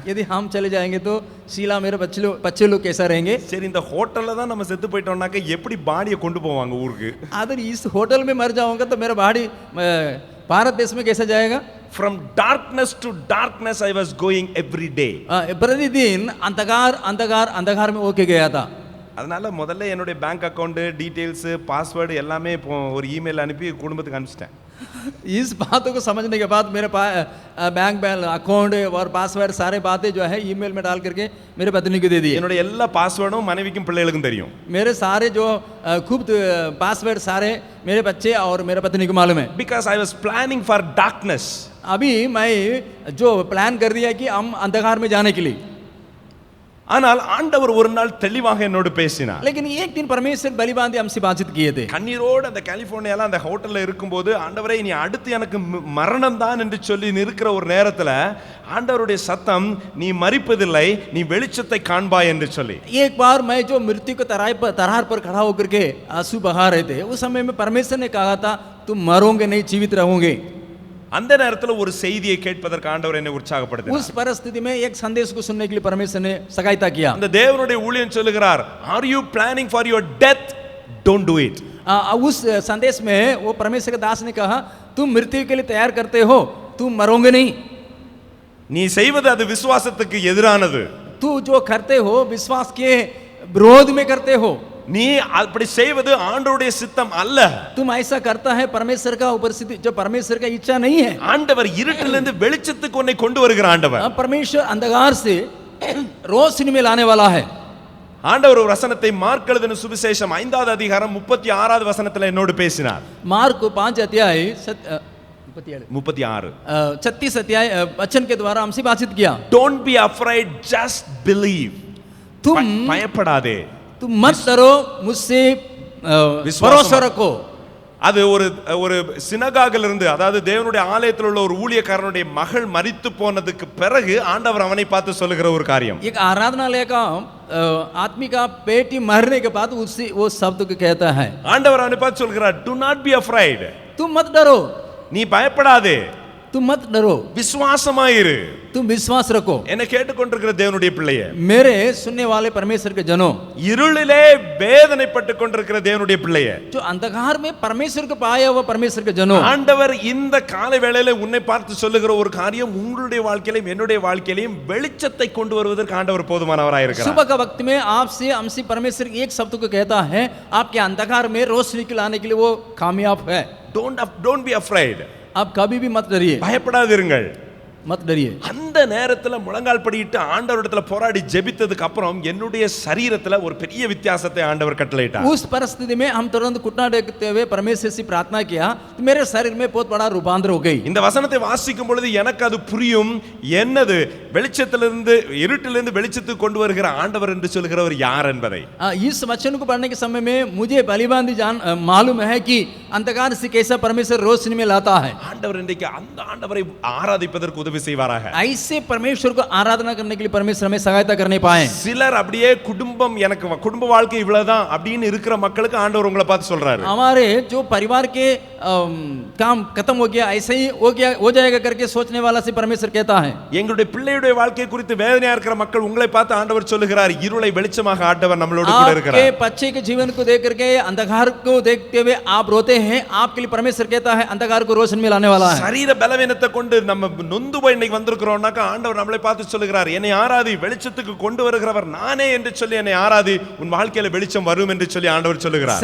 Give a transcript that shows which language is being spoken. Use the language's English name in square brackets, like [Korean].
[Hindi] यदि हम चले जाएंगे तो शीला मेरे बच्चे लोग कैसा रहेंगे? [Tamil] சரி, இந்த ஹோட்டல்ல தான் நம்ம செத்து போயிட்டோம்னாக்க எப்படி பாடியை கொண்டு போவாங்க ஊருக்கு? [Hindi] अगर इस होटल में मर जाऊंगा तो मेरा बॉडी भारत देश में कैसे जाएगा? [English] From darkness to darkness I was going every day. [Hindi] प्रतिदिन अंधकार में होके गया था. [Tamil] அதனால முதல்ல என்னுடைய பேங்க் அக்கவுண்ட் டீடைல்ஸ் பாஸ்வேர்டு எல்லாமே ஒரு இமெயில் அனுப்பி குடும்பத்துக்கு அனுப்பிச்சிட்டேன். [Hindi] इस बातों को समझने के बाद मेरे बैंक अकाउंट और पासवर्ड सारे बातें जो है ईमेल में डाल करके मेरे पत्नी को दे दिए. [Tamil] என்னுடைய எல்லா பாஸ்வேர்டும் மனைவிக்கும் பிள்ளைகளுக்கும் தெரியும். [Hindi] मेरे सारे जो खूब पासवर्ड सारे मेरे बच्चे और मेरे पत्नी को मालूम है. [English] Because I was planning for darkness. [Hindi] अभी मैं जो प्लान कर दिया कि हम अंधकार में जाने के लिए. [Tamil] ஆனால் ஆண்டவர் ஒரு நாள் தெளிவாக என்னோடு பேசினார். [Hindi] लेकिन एक दिन परमेश्वर बलि बांधे हमसे बातचीत किए थे. [Tamil] கண்ணீரோடு அந்த கலிபோர்னியால அந்த ஹோட்டல்ல இருக்கும்போது ஆண்டவரே நீ அடுத்து எனக்கு மரணம் தான் என்று சொல்லி நிற்கிற ஒரு நேரத்துல ஆண்டவருடைய சத்தம் நீ மரிப்பதில்லை, நீ வெளிச்சத்தை காண்பாய் என்று சொல்லி. [Hindi] एक बार मैं जो मृत्यु के तरार पर खड़ा होकर के आंसू बहा रहे थे, उस समय में परमेश्वर ने कहा था तुम मरोगे नहीं, जीवित रहोगे. [Tamil] அந்த நேரத்துல ஒரு செய்தியை கேட்பதற்கு ஆண்டவர் என்னை உற்சாகப்படுத்தினார். [Hindi] उस परिस्थिति में एक संदेश को सुनने के लिए परमेश्वर ने सहायता किया. [Tamil] அந்த தேவனுடைய ஊழியன் சொல்லுகிறார், [English] are you planning for your death? Don't do it. [Hindi] उस संदेश में वो परमेश्वर के दास ने कहा तुम मृत्यु के लिए तैयार करते हो, तुम मरोगे नहीं। [Tamil] நீ செய்வது அது விசுவாசத்துக்கு எதிரானது. [Hindi] तू जो करते हो विश्वास के विरोध में करते हो। [Tamil] நீ அப்படி செய்வது ஆண்டவருடைய சித்தம் அல்ல. [Hindi] तुम ऐसा करता है परमेश्वर का उपस्थिति जो परमेश्वर का इच्छा नहीं है। [Tamil] ஆண்டவர் இருட்டிலிருந்து வெளிச்சத்துக்கு உன்னை கொண்டு வருகிற ஆண்டவர். [Hindi] परमेश्वर अंधकार से रोशनी में लाने वाला है। [Tamil] ஆண்டவர் ஒரு வசனத்தை மார்க் எழுதின சுவிசேஷம் 5வது அதிகாரம் 36வது வசனத்துல என்னோடு பேசினார். [Hindi] मार्क 5 अध्याय 36 36 अध्याय वचन के द्वारा हमसे बातचीत किया। [English] Don't be afraid, just believe. [Hindi] तुम [Tamil] பயப்படாதே, [Hindi] तुम मत डरो, मुझसे भरोसा रखो। [Tamil] அது ஒரு சினகாகில் இருந்து, அதாவது தேவனுடைய ஆலயத்தில் உள்ள ஒரு ஊழியக்காரனுடைய மகள் மரித்து போனதுக்கு பிறகு ஆண்டவர் அவனை பார்த்து சொல்லுகிற ஒரு காரியம். [Hindi] एक आराधनालय का आदमी का बेटी मरने के बाद उससे वो शब्द को कहता है, [Tamil] ஆண்டவர் அவனை பார்த்து சொல்கிறார், [English] do not be afraid. [Hindi] तुम मत डरो, [Tamil] நீ பயப்படாதே, [Hindi] तुम मत डरो, [Tamil] விசுவாசமாயிரு. [Hindi] तुम विश्वास रखो। [Tamil] என்னை கேட்டுக்கொண்டிருக்கிற தேவனுடைய பிள்ளையே, [Hindi] मेरे सुनने वाले परमेश्वर के जनों, [Tamil] இருளிலே வேதனைப்பட்டு கொண்டிருக்கிற தேவனுடைய பிள்ளையே, [Hindi] जो अंधकार में परमेश्वर को पाया हुआ परमेश्वर के जनों, [Tamil] ஆண்டவர் இந்த காலை வேளையில உன்னை பார்த்து சொல்லுகிற ஒரு காரியம், உங்களுடைய வாழ்க்கையிலும் என்னுடைய வாழ்க்கையிலும் வெளிச்சத்தை கொண்டு வருவதற்கு ஆண்டவர் போதுமானவராய் இருக்கிறார். [Hindi] सुबह का वक्त में आपसे हमसे परमेश्वर एक शब्द को कहता है, आपके अंधकार में रोशनी को लाने के लिए वो कामयाब है। [English] Don't be afraid. [Hindi] आप कभी भी मत डरिए, [Tamil] பயப்படாதீர்கள். [Hindi] मत डरिए। [Tamil] அந்த நேரத்துல முழங்கால் படியிட்டு ஆண்டவரிடத்துல போராடி ஜெபித்ததுக்கு அப்புறம் என்னுடைய சரீரத்துல ஒரு பெரிய வித்தியாசத்தை ஆண்டவர் கட்டளையிட்டார். [Hindi] उस परिस्थिति में हम तुरंत घुटना टेकते हुए परमेश्वर से प्रार्थना किया तो मेरे शरीर में बहुत बड़ा रूपांतर हो गई। [Tamil] இந்த வசனத்தை வாசிக்கும் பொழுது எனக்கு அது புரியும். என்னது வெளிச்சத்திலிருந்து இருட்டிலிருந்து வெளிச்சத்துக்கு கொண்டு வருகிற ஆண்டவர் என்று சொல்கிறவர் யார் என்பதை. [Hindi] इस वचन को पढ़ने के समय में मुझे भलीभांति मालूम है कि अंधकार से कैसा परमेश्वर रोशनी में लाता है। [Tamil] ஆண்டவர் இன்றைக்கு அந்த ஆண்டவரை ஆராதிப்பதற்கு உதவி செய்வாராக. [Hindi] ऐसे परमेश्वर को आराधना करने के लिए परमेश्वर हमें सहायता करने पाए। [Tamil] சிலர் அப்படியே குடும்பம், எனக்கு குடும்ப வாழ்க்கை இவ்வளவுதான் அப்படின்னு இருக்கிற மக்களுக்கு ஆண்டவர் உங்களை பார்த்து சொல்றாரு, [Hindi] हमारे जो परिवार के काम खत्म हो गया, ऐसे ही हो जाएगा करके सोचने वाला से परमेश्वर कहता है। [Tamil] எங்களுடைய பிள்ளையுடைய வாழ்க்கை குறித்து வேதனையா இருக்கிற மக்கள் உங்களை பார்த்து ஆண்டவர் சொல்லுகிறார், இருளை வெளிச்சமாக ஆண்டவர் நம்மளோடு கூட இருக்கிறார். [Hindi] आपके बच्चे के जीवन को देख करके अंधकार को देखते हुए आप रोते हैं, आपके लिए परमेश्वर कहता है अंधकार को रोशनी में लाने वाला है। [Tamil] சரீர பலவீனத்தை கொண்டு நம்ம நொந்து போய் இன்னைக்கு வந்திருக்கிறோம்னாக்க ஆண்டவர் நம்மளை பார்த்து சொல்லுகிறார், என்னை ஆராதி, வெளிச்சத்துக்கு கொண்டு வருகிறவர் நானே என்று சொல்லி என்னை ஆராதி, உன் வாழ்க்கையில வெளிச்சம் வரும் என்று சொல்லி ஆண்டவர் சொல்லுகிறார்.